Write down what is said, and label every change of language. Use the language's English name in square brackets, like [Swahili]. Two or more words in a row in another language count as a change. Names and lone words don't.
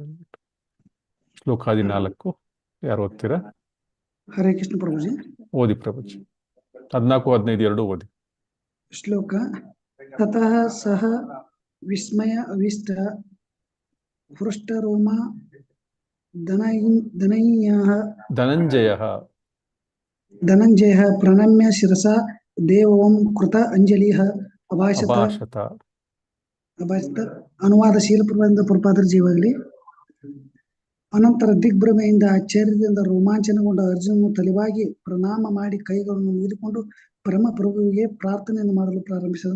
[Kannada] ಶ್ಲೋಕ 14 ಯಾರು ಓದ್ತೀರಾ? ಹರೇ ಕೃಷ್ಣ ಪ್ರಭುಜಿ. ಓದಿ ಪ್ರಭುಜಿ. 14, 15 ಎರಡು ಓದಿ. [Sanskrit] ಶ್ಲೋಕ: ತತಃ ಸಹ ವಿಸ್ಮಯ ಅವಿಷ್ಟ ಹೃಷ್ಟರೋಮ ಧನಂಜಯ ಪ್ರಣಮ್ಯ ಶಿರಸಾ ದೇವಂ ಕೃತ ಅಂಜಲಿಃ ಅಭಾಷತ. [Kannada] ಅನುವಾದ: ಶೀಲಪ್ರಭುಪಾದರ ಜೀವಾಗಲಿ. ಅನಂತರ ದಿಗ್ಭ್ರಮೆಯಿಂದ ಆಶ್ಚರ್ಯದಿಂದ ರೋಮಾಂಚನಗೊಂಡ ಅರ್ಜುನನು ತಲೆಬಾಗಿ ಪ್ರಣಾಮ ಮಾಡಿ ಕೈಗಳನ್ನು ಮುಗಿದುಕೊಂಡು ಪರಮ ಪ್ರಭುವಿಗೆ ಪ್ರಾರ್ಥನೆಯನ್ನು ಮಾಡಲು ಪ್ರಾರಂಭಿಸಿದನು.